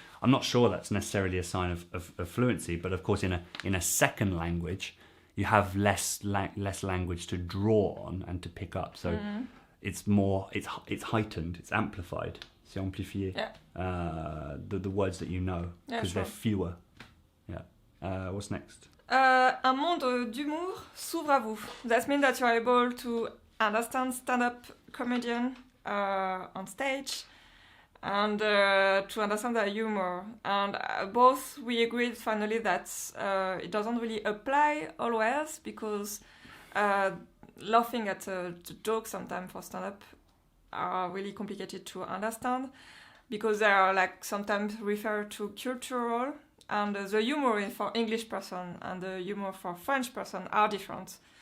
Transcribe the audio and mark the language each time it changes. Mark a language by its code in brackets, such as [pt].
[en] I'm not sure that's necessarily a sign of fluency, but of course, in a second language, you have less language to draw on and to pick up. So. It's more, it's heightened, it's amplified, [fr] c'est amplifié, [en] the words that you know, because they're fewer. Yeah. What's next? [fr] Un monde d'humour s'ouvre à vous. [en] That means that you are able to understand stand-up comedian on stage and to understand their humor. And both we agreed finally that it doesn't really apply always, because laughing at the jokes sometimes for stand-up are really complicated to understand, because they are like sometimes referred to cultural, and the humor for English person and the humor for French person are different.